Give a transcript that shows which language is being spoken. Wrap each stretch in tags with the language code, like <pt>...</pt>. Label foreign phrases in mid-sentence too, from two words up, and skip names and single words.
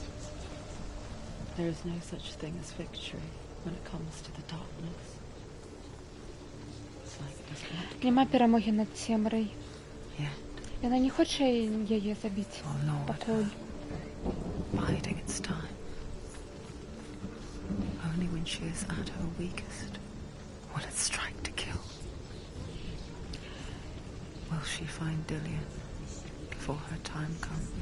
<en>There is no such thing as victory when it comes to the darkness. It's like it doesn't want to</en> <be>Нема перамогі над цемрай.</be> <en>yet.</en> <be>Яна не хоча яе забіць пакуль.</be> <en>Biding its time. Only when she is at her weakest will it strike to kill. Will she find Dillian before her time comes?</en>